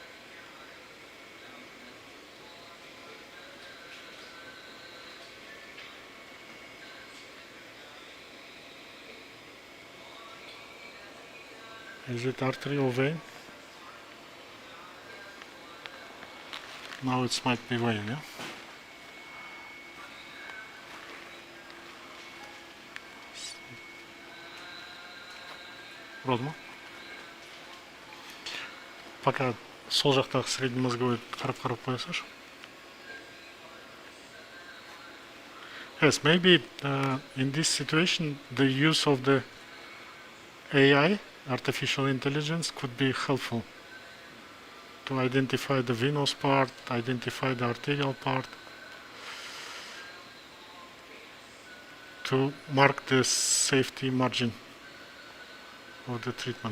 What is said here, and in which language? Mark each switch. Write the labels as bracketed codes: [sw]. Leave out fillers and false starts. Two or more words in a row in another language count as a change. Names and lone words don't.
[en] Is it artery or vein? Now it might be vein, yeah? Родма. [kk] Пока сол жақтағы среднемозговой қарап қоясаш. [en] Yes, maybe in this situation the use of the AI, artificial intelligence, could be helpful to identify the venous part, identify the arterial part, to mark the safety margin of the treatment.